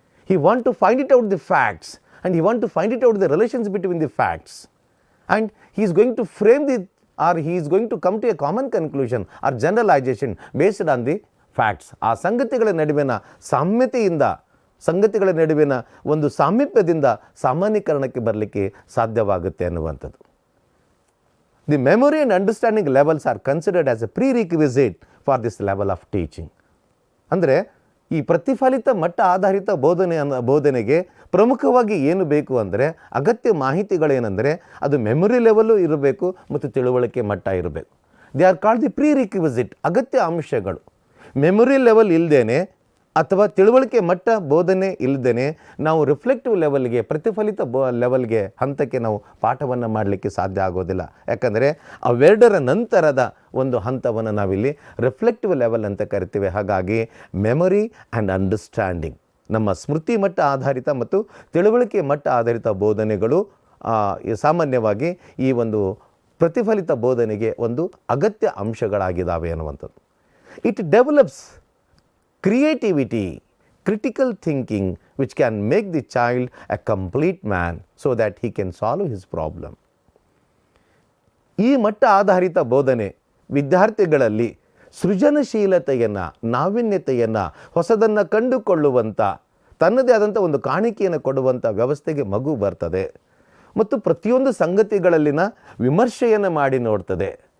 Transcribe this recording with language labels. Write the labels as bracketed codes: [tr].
[en] He want to find it out the facts and he want to find it out the relations between the facts and he is going to frame the or he is going to come to a common conclusion or generalisation based on the facts. [kn] ಆ ಸಂಗತಿಗಳ ನಡುವಿನ ಸಾಮ್ಯತೆಯಿಂದ, ಸಂಗತಿಗಳ ನಡುವಿನ ಒಂದು ಸಾಮೀಪ್ಯದಿಂದ ಸಾಮಾನ್ಯೀಕರಣಕ್ಕೆ ಬರಲಿಕ್ಕೆ ಸಾಧ್ಯವಾಗುತ್ತೆ ಅನ್ನುವಂಥದ್ದು. [en] The memory and understanding levels are considered as a prerequisite for this level of teaching. [kn] ಅಂದರೆ ಈ ಪ್ರತಿಫಲಿತ ಮಟ್ಟ ಆಧಾರಿತ ಬೋಧನೆಗೆ ಪ್ರಮುಖವಾಗಿ ಏನು ಬೇಕು ಅಂದರೆ ಅಗತ್ಯ ಮಾಹಿತಿಗಳೇನೆಂದರೆ ಅದು ಮೆಮೊರಿ ಲೆವೆಲ್ಲು ಇರಬೇಕು ಮತ್ತು ತಿಳುವಳಿಕೆ ಮಟ್ಟ ಇರಬೇಕು. [en] they are called the prerequisite, [kn] ಅಗತ್ಯ ಅಂಶಗಳು. ಮೆಮೊರಿ ಲೆವೆಲ್ ಇಲ್ಲದೇನೆ ಅಥವಾ ತಿಳುವಳಿಕೆ ಮಟ್ಟ ಬೋಧನೆ ಇಲ್ಲದೇ ನಾವು ರಿಫ್ಲೆಕ್ಟಿವ್ ಲೆವೆಲ್ಗೆ, ಪ್ರತಿಫಲಿತ ಲೆವೆಲ್ಗೆ, ಹಂತಕ್ಕೆ ನಾವು ಪಾಠವನ್ನು ಮಾಡಲಿಕ್ಕೆ ಸಾಧ್ಯ ಆಗೋದಿಲ್ಲ. ಯಾಕಂದರೆ ಅವೆರಡರ ನಂತರದ ಒಂದು ಹಂತವನ್ನು ನಾವಿಲ್ಲಿ ರಿಫ್ಲೆಕ್ಟಿವ್ ಲೆವೆಲ್ ಅಂತ ಕರಿತೀವಿ. ಹಾಗಾಗಿ ಮೆಮೊರಿ ಆ್ಯಂಡ್ ಅಂಡರ್ಸ್ಟ್ಯಾಂಡಿಂಗ್, ನಮ್ಮ ಸ್ಮೃತಿ ಮಟ್ಟ ಆಧಾರಿತ ಮತ್ತು ತಿಳುವಳಿಕೆ ಮಟ್ಟ ಆಧಾರಿತ ಬೋಧನೆಗಳು ಸಾಮಾನ್ಯವಾಗಿ ಈ ಒಂದು ಪ್ರತಿಫಲಿತ ಬೋಧನೆಗೆ ಒಂದು ಅಗತ್ಯ ಅಂಶಗಳಾಗಿದ್ದಾವೆ ಅನ್ನುವಂಥದ್ದು. [en] It develops creativity, critical thinking, which can make the child a complete man so that he can solve his problem. [kn] ಈ ಮಟ್ಟ ಆಧಾರಿತ ಬೋಧನೆ ವಿದ್ಯಾರ್ಥಿಗಳಲ್ಲಿ ಸೃಜನಶೀಲತೆಯನ್ನು, ನಾವೀನ್ಯತೆಯನ್ನು, ಹೊಸದನ್ನು ಕಂಡುಕೊಳ್ಳುವಂಥ, ತನ್ನದೇ ಆದಂಥ ಒಂದು ಕಾಣಿಕೆಯನ್ನು ಕೊಡುವಂಥ ವ್ಯವಸ್ಥೆಗೆ ಮಗು ಬರ್ತದೆ ಮತ್ತು ಪ್ರತಿಯೊಂದು ಸಂಗತಿಗಳಲ್ಲಿನ ವಿಮರ್ಶೆಯನ್ನು ಮಾಡಿ ನೋಡ್ತದೆ.